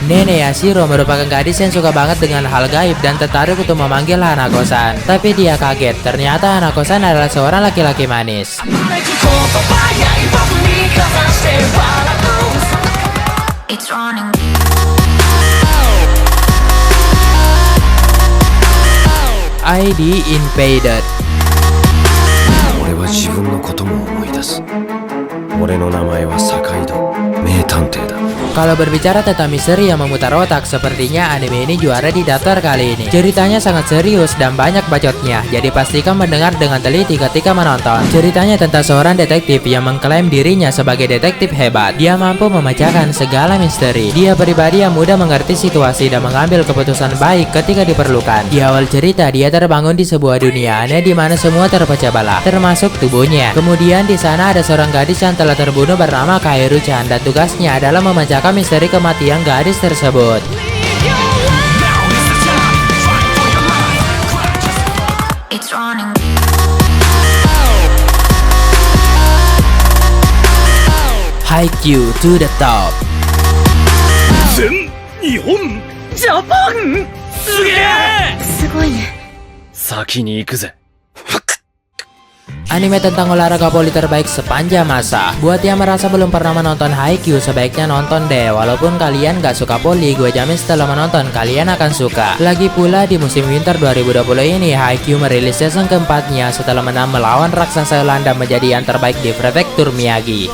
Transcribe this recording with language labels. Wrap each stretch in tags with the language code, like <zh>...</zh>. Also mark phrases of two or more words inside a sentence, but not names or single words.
<id>Nenek Yashiro merupakan gadis yang suka banget dengan hal gaib dan tertarik untuk memanggil Hanako-san, tapi dia kaget. Ternyata Hanako-san adalah seorang laki-laki manis. ID invaded.</id> <ja>俺は自分のことも思い出す。俺の名前は坂井戸、名探偵だ。</ja> <id>Kalau berbicara tentang misteri yang memutar otak, sepertinya anime ini juara di daftar kali ini. Ceritanya sangat serius dan banyak bacotnya, jadi pastikan mendengar dengan teliti ketika menonton. Ceritanya tentang seorang detektif yang mengklaim dirinya sebagai detektif hebat. Dia mampu memecahkan segala misteri. Dia pribadi yang mudah mengerti situasi dan mengambil keputusan baik ketika diperlukan. Di awal cerita, dia terbangun di sebuah dunia aneh di mana semua terpecah belah, termasuk tubuhnya. Kemudian di sana ada seorang gadis yang telah terbunuh bernama Kaeru-chan dan tugasnya adalah memecahkan misteri kematian gadis tersebut. Haikyuu to the top.</id> <ja>全日本ジャパンすげえすごいね。先に行くぜ。</ja> <id>Anime tentang olahraga voli terbaik sepanjang masa. Buat yang merasa belum pernah menonton Haikyuu, sebaiknya nonton deh. Walaupun kalian gak suka voli, gue jamin setelah menonton kalian akan suka. Lagi pula di musim winter 2020 ini, Haikyuu merilis season keempatnya setelah menang melawan raksasa Belanda menjadi yang terbaik di prefektur Miyagi.</id>